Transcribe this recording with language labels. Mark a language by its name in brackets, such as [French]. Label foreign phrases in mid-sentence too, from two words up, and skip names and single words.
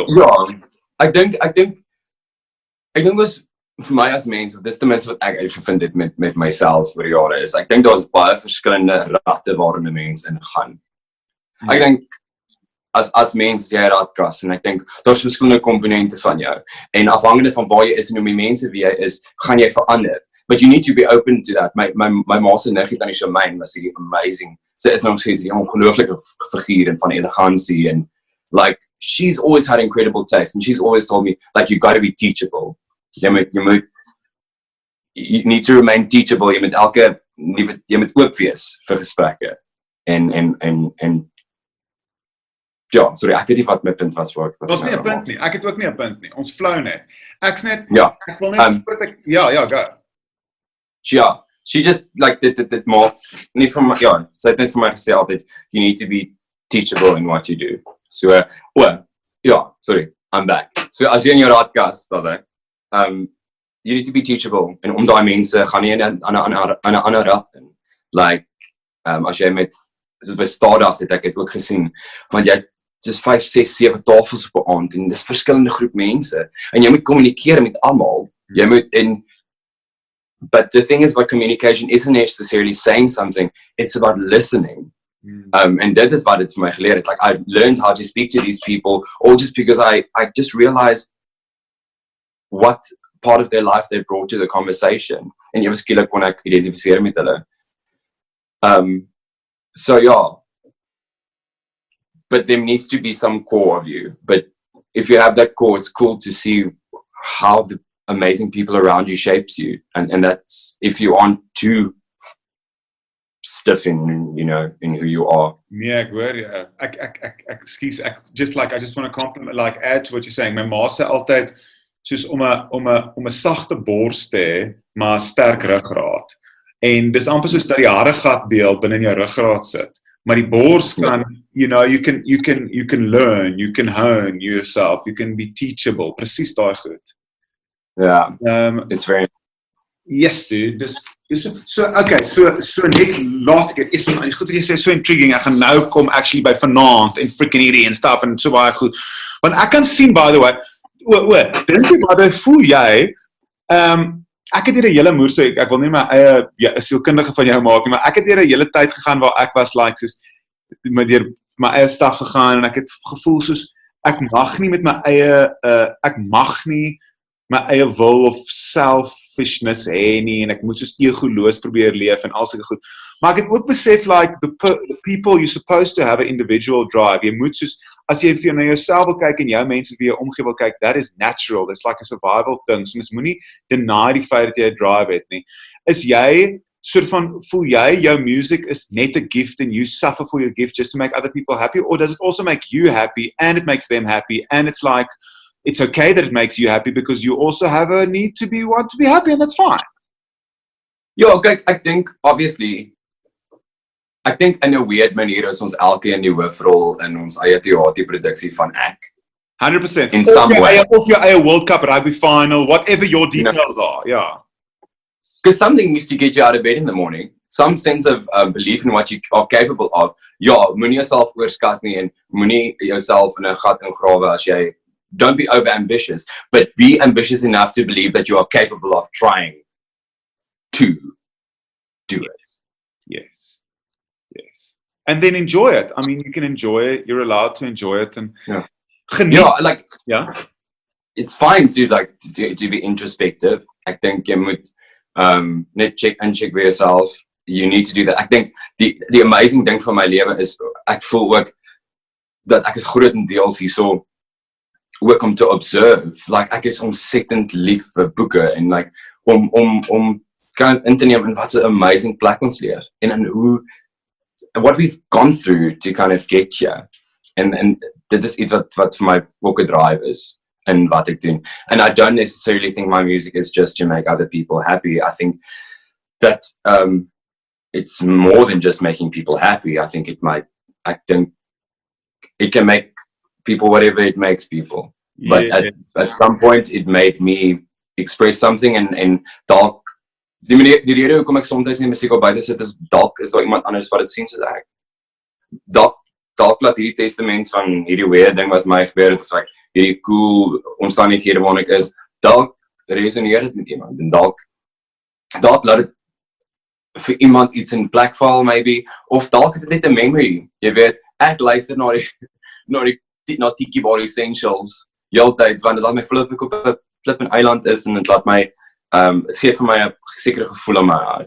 [Afrikaans] Ja, ek dink ons vir my as mens, dis ten minste wat ek uitgevind het met myself oor jare is, ek dink daar's baie verskillende ratte waarin 'n mens ingaan. Ek dink as mens is jy 'n ratkas en ek dink daar's verskillende komponente van jou en afhangende van waar jy is en hoe die mense wie jy is, gaan jy verander. [English] But you need to be open to that. [Afrikaans] My ma se niggie tannie Shamaine was hierdie amazing. Sy is nog steeds 'n ongelooflike figuur en van elegansie en [English] like she's always had incredible taste and she's always told me like you got to be teachable. You need to remain teachable. [Afrikaans] Jy moet oop wees vir gesprekke. En ja, sorry, ek weet nie wat my punt was voor. Ons nie 'n punt nie. Ek het ook nie 'n punt nie. Ons flou net. Ek's net ja, ek wil net voordat ek go. Ja, [English] she just like [Afrikaans] dit more nie vir my sy het net vir my gesê altyd [English] you need to be teachable in what you do. So sorry, I'm back. [Afrikaans] So as jy in jou raadkas, dan sê [English] you need to be teachable [Afrikaans] en om daai mense gaan nie in 'n ander raad in. Like as jy met soos by Stardust het ek het ook gesien want jy dis 5, 6, 7 tafels op 'n aand en dis verskillende groep mense en jy moet kommunikeer met almal. Jy moet [English] but the thing is about communication isn't necessarily saying something, it's about listening. And that is what it's [Afrikaans] vir my geleer het. [English] Like I learned how to speak to these people all just because I just realized what part of their life they brought to the conversation. [Afrikaans] En ewe skielik kon ek identifiseer met hulle. [English] So yeah. But there needs to be some core of you. But if you have that core, it's cool to see how the amazing people around you shapes you. And that's if you aren't too stiff in, in who you are. Yeah, [Afrikaans] ek hoor jy. [English] Excuse, I just want to compliment, like add to what you're saying. [Afrikaans] My ma sê altyd soos om 'n sagte bors te hê, maar 'n sterk ruggraat. En dis amper soos dat die haregat deel binne in jou ruggraat sit. Maar die bors kan, [English] you can learn, you can hone yourself, you can be teachable. [Afrikaans] Presies daai goed. [English] Yeah. It's very yes, dude. [Afrikaans] So net laaste keer, eers van die goed wat jy sê [English] so intriguing. [Afrikaans] Ek gaan nou kom actually by vanoggend en freaking hierdie en stuff en so baie goed. Want ek kan sien [English] by the way, [Afrikaans] dink jy wat voel jy? Ek het hier 'n hele moer, so ek wil nie my eie sielkundige van jou maak nie, maar ek het hier 'n hele tyd gegaan waar ek was like soos deur my eie staf gegaan en ek het gevoel soos ek mag nie met my eie wil of selfishness hê nie en ek moet soos egoloos probeer leef en al sulke goed. Maar ek het ook besef [English] like the people you're supposed to have an individual drive. [Afrikaans] Jy moet soos as jy vir na jouself wil kyk en jou mense vir jou omgee wil kyk, [English] that is natural. That's like a survival thing. [Afrikaans] So mens moenie deny die feit dat jy 'n drive het nie. Is jy soort van voel jy jou music is net [English] a gift and you suffer for your gift just to make other people happy, or does it also make you happy and it makes them happy and it's like it's okay that it makes you happy because you also have a need to want to be happy and that's fine. [Afrikaans] Ja, kyk, ek dink obviously in 'n weird manier is ons elkeen die hoofrol in ons eie teaterproduksie van ek. [English] 100%. In some way. [Afrikaans] Of your eie World Cup rugby final, [English] whatever your details are, yeah. Because something needs to get you out of bed in the morning. Some sense of belief in what you are capable of. [Afrikaans] Ja, moenie jouself oorskat nie en moenie jouself in 'n gat ingrawe as jy [English] don't be over ambitious, but be ambitious enough to believe that you are capable of trying to do it. Yes. And then enjoy it. I mean, you can enjoy it. You're allowed to enjoy it. And [Afrikaans] geniet. [English] Yeah. It's fine to to be introspective. I think [Afrikaans] jy moet net check [English] by yourself. You need to do that. I think the amazing thing [Afrikaans] van my lewe is ek voel ook dat ek is grootendeels hierso ook om te observe. Like ek is ontsettend lief vir boeke en like om kan in te neem in wat 'n amazing plek ons leef en hoe [English] what we've gone through to kind of get here. [Afrikaans] And dit is iets wat vir my ook 'n drive is. in wat ek doen. [English] And I don't necessarily think my music is just to make other people happy. I think that it's more than just making people happy. I think it can make people whatever it makes people. But at some point it made me express something and [Afrikaans] Dalk, die rede hoekom ek soms nie musiek op buite sit is Dalk is daar iemand anders wat dit sien soos ek. Dalk laat hierdie testament van hierdie weird ding wat my gebeur het, of ek hierdie cool omstandighede waarin ek is, Dalk resoneer dit met iemand en Dalk laat dit vir iemand iets in plek val maybe, of dalk is dit net 'n memory, jy weet, ek luister na Tiki Bar Essentials heeltyd, want dit laat my voel of ek op 'n flippin' eiland is en dit laat my het gee vir my 'n sekere gevoel in my hart.